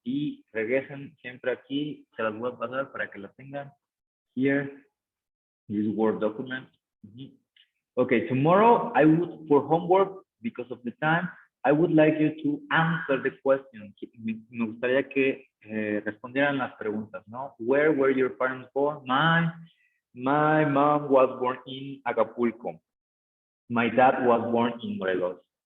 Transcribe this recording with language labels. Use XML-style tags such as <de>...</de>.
<es>Y regresen siempre aquí, se las voy a pasar para que las tengan.</es> <en>Here, this Word document. Okay, tomorrow I would, for homework, because of the time, I would like you to answer the question.</en> <es>Me gustaría que respondieran las preguntas, ¿no?</es> <en>Where were your parents born? My mom was born in Acapulco. My dad was born in Morelos.</en>